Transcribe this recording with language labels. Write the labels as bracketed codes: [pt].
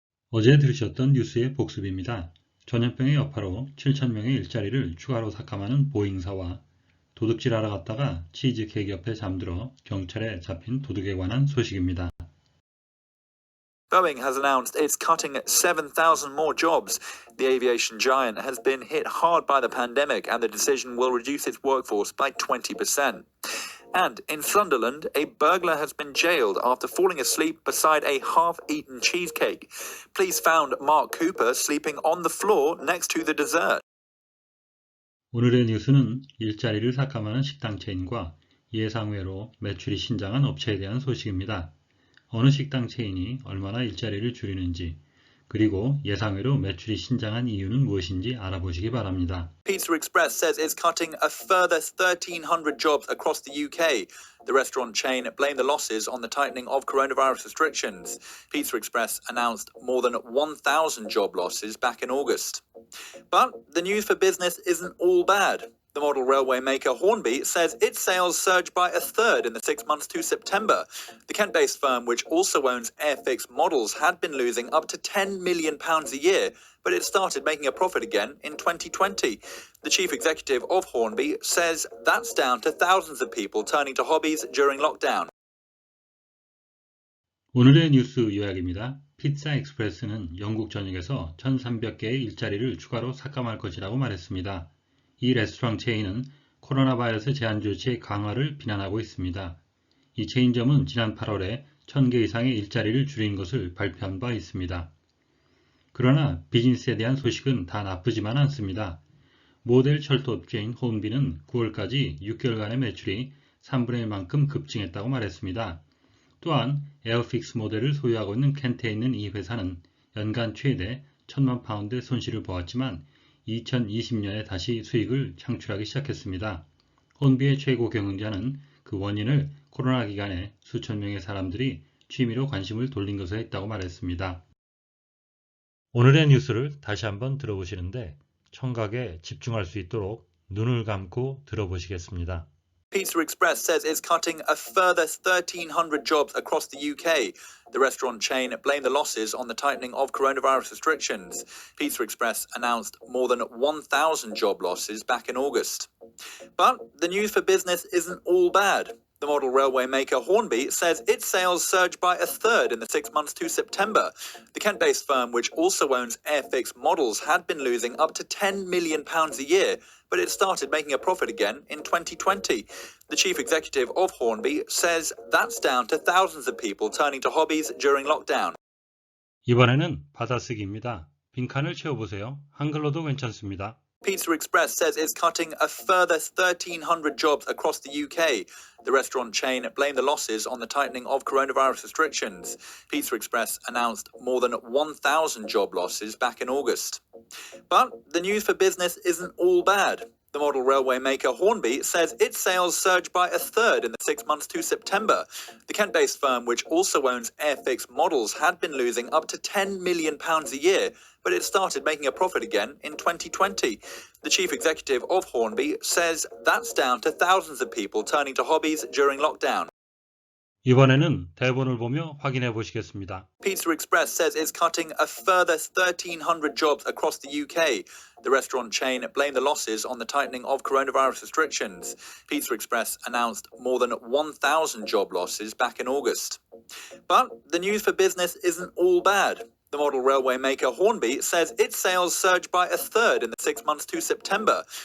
[ko] 어제 들으셨던 뉴스의 복습입니다. 전염병의 여파로 7,000명의 일자리를 추가로 삭감하는 보잉사와 도둑질하러 갔다가 치즈케이크 옆에 잠들어 경찰에 잡힌 도둑에 관한 소식입니다. [en] Boeing has announced it's cutting 7,000 more jobs. The aviation giant has been hit hard by the pandemic, and the decision will reduce its workforce by 20%. And in Sunderland, a burglar has been jailed after falling asleep beside a half-eaten cheesecake. Police found Mark Cooper sleeping on the floor next to the dessert. [ko] 오늘의 뉴스는 일자리를 삭감하는 식당 체인과 예상외로 매출이 신장한 업체에 대한 소식입니다. 어느 식당 체인이 얼마나 일자리를 줄이는지, 그리고 예상외로 매출이 신장한 이유는 무엇인지 알아보시기 바랍니다. [en] Pizza Express says it's cutting a further 1,300 jobs across the UK. The restaurant chain blamed the losses on the tightening of coronavirus restrictions. Pizza Express announced more than 1,000 job losses back in August. But the news for business isn't all bad. The model railway maker Hornby says its sales surged by a third in the 6 months to September. The Kent-based firm, which also owns Airfix Models, had been losing up to £10 million a year, but it started making a profit again in 2020. The chief executive of Hornby says that's down to thousands of people turning to hobbies during lockdown. [ko] 오늘의 뉴스 요약입니다. 피자 익스프레스는 영국 전역에서 1,300개의 일자리를 추가로 삭감할 것이라고 말했습니다. 이 레스토랑 체인은 코로나 바이러스 제한 조치의 강화를 비난하고 있습니다. 이 체인점은 지난 8월에 1,000개 이상의 일자리를 줄인 것을 발표한 바 있습니다. 그러나 비즈니스에 대한 소식은 다 나쁘지만 않습니다. 모델 철도 업체인 혼비는 9월까지 6개월간의 매출이 3분의 1만큼 급증했다고 말했습니다. 또한 에어픽스 모델을 소유하고 있는 켄트에 있는 이 회사는 연간 최대 1,000만 파운드의 손실을 보았지만 2020년에 다시 수익을 창출하기 시작했습니다. 혼비의 최고 경영자는 그 원인을 코로나 기간에 수천 명의 사람들이 취미로 관심을 돌린 것에 있다고 말했습니다. 오늘의 뉴스를 다시 한번 들어보시는데 청각에 집중할 수 있도록 눈을 감고 들어보시겠습니다. [en] Pizza Express says it's cutting a further 1,300 jobs across the UK. The restaurant chain blamed the losses on the tightening of coronavirus restrictions. Pizza Express announced more than 1,000 job losses back in August. But the news for business isn't all bad. The model railway maker Hornby says its sales surged by a third in the 6 months to September. The Kent-based firm, which also owns Airfix Models, had been losing up to £10 million a year, but it started making a profit again in 2020. The chief executive of Hornby says that's down to thousands of people turning to hobbies during lockdown. [ko] 이번에는 받아쓰기입니다. 빈칸을 채워보세요. 한글로도 괜찮습니다. [en] Pizza Express says it's cutting a further 1,300 jobs across the UK. The restaurant chain blamed the losses on the tightening of coronavirus restrictions. Pizza Express announced more than 1,000 job losses back in August. But the news for business isn't all bad. The model railway maker Hornby says its sales surged by a third in the 6 months to September. The Kent-based firm, which also owns Airfix Models, had been losing up to £10 million a year, but it started making a profit again in 2020. The chief executive of Hornby says that's down to thousands of people turning to hobbies during lockdown. [ko] 이번에는 대본을 보며 확인해 보시겠습니다. [en] Pizza Express says it's cutting a further 1,300 jobs across the UK. The restaurant chain blamed the losses on the tightening of coronavirus restrictions. Pizza Express announced more than 1,000 job losses back in August. But the news for business isn't all bad. The model railway maker Hornby says its sales surged by a third in the 6 months to September.